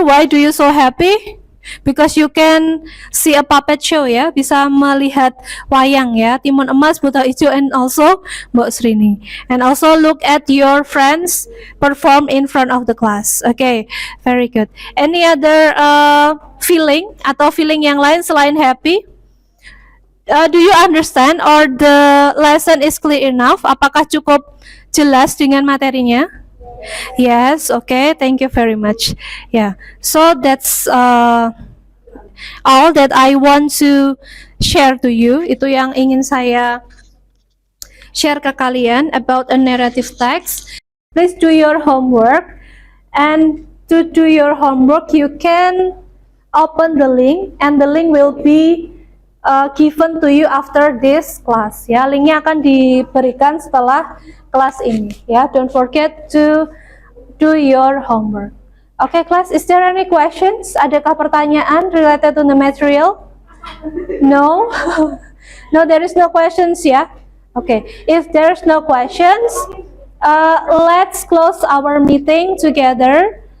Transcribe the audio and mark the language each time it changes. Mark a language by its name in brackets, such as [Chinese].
[English] Why do you so happy? Because you can see a puppet show ya, [Indonesian] bisa melihat wayang ya, [English] Timun Emas, Buto Ijo, and also Mbok Srini. And also look at your friends perform in front of the class. Okay, very good. Any other feeling [Indonesian] atau feeling yang lain selain [English] happy? Do you understand or the lesson is clear enough? [Indonesian] Apakah cukup jelas dengan materinya? [English] Yes, okay, thank you very much. Yeah, so that's all that I want to share to you. [Indonesian] Itu yang ingin saya share ke kalian [English] about a narrative text. Please do your homework, and to do your homework you can open the link, and the link will be given to you after this class ya. [Indonesian] Linknya akan diberikan setelah kelas ini ya. [English] Don't forget to do your homework. Okay, class, is there any questions? [Indonesian] Adakah pertanyaan [English] related to the material? No? No, there is no questions ya. Okay, if there's no questions, let's close our meeting together.